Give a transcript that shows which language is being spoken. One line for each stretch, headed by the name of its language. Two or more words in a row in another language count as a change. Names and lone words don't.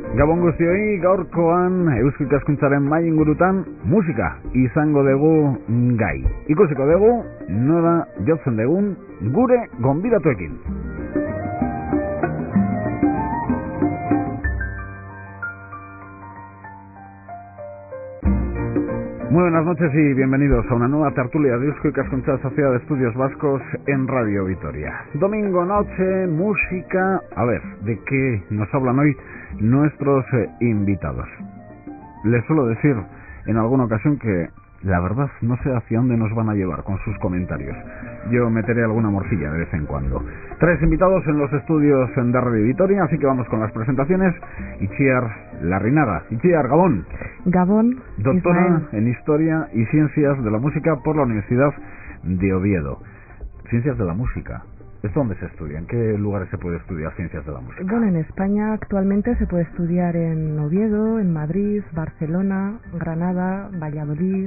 Basque: Gabon guztioi, gaurkoan Eusko Ikaskuntzaren mai ingurutan musika izango dugu gai. Ikusiko dugu nola jotzen dugun gure gonbidatuekin.
Spanish: Muy buenas noches y bienvenidos a una nueva tertulia de Eusko Ikaskuntza Sociedad de Estudios Vascos en Radio Vitoria. Domingo noche, música. A ver, ¿de qué nos hablan hoy nuestros invitados? Les suelo decir en alguna ocasión que la verdad no sé hacia dónde nos van a llevar con sus comentarios. Yo meteré alguna morcilla de vez en cuando. 3 invitados en los estudios de Radio Vitoria, así que vamos con las presentaciones. Itziar Larrinaga. Itziar, Gabón. Gabón. Doctora Israel. en Historia y Ciencias de la Música por la Universidad de Oviedo. Ciencias de la Música. ¿Esto dónde se estudia? ¿En qué lugares se puede estudiar Ciencias de la Música? Bueno, en España actualmente se puede estudiar en Oviedo, en Madrid, Barcelona, Granada, Valladolid.